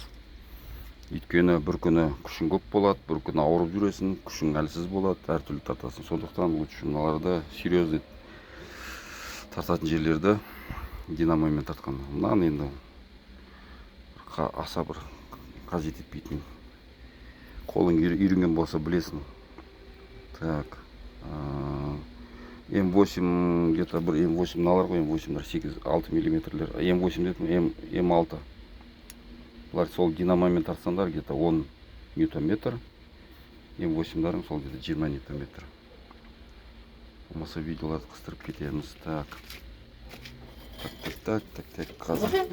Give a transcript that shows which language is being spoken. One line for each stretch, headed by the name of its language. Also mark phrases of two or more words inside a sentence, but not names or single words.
Kazakh: Өйткені бір күні күшің көп болады, бір күні ауырып жүресің, күшің әлсіз болады, әртүрлі тартасың. Сондықтан лучше мыналарды серьезный тартатын жерлерді динамомен тартқан. Мынаны енді аса бір қажет етпейтін. Қолың үйренген болса білесің. Так. М8 где-то бір М8 налар ғой, М8-дар 8-6 миллиметрлер. М8 дедім, М6. Бұлар сол динамомен тартсаңдар где-то 10 ньютон-метр. М8-дарың сол где-то 20 ньютон-метр. Болмаса видеоларды қыстырып кетеміз. Так. Қазір.